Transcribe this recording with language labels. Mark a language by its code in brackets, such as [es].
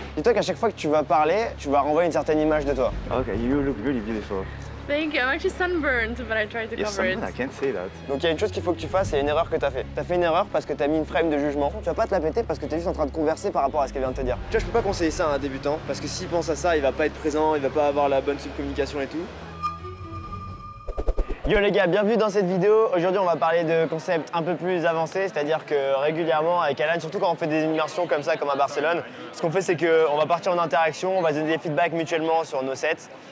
[fr] Dis-toi qu'à chaque fois que tu vas parler, tu vas renvoyer une certaine image de toi. [en] Okay, you look really beautiful. Thank you. I'm actually sunburned, but I tried to Yes, cover it. I can't say that. [fr] Donc il y a une chose qu'il faut que tu fasses, c'est une erreur que tu as fait. Tu as fait une erreur parce que tu as mis une frame de jugement. Tu vas pas te la péter parce que tu es juste en train de converser par rapport à ce qu'elle vient de te dire. Tu vois, je peux pas conseiller ça à un débutant parce que s'il pense à ça, il va pas être présent, il va pas avoir la bonne subcommunication et tout. Yo les gars, bienvenue dans cette vidéo. Aujourd'hui on va parler de concepts un peu plus avancés, c'est-à-dire que régulièrement avec Alan, surtout quand on fait des immersions comme ça, comme à Barcelone, ce qu'on fait c'est qu'on va partir en interaction, on va se donner des feedbacks mutuellement sur nos sets.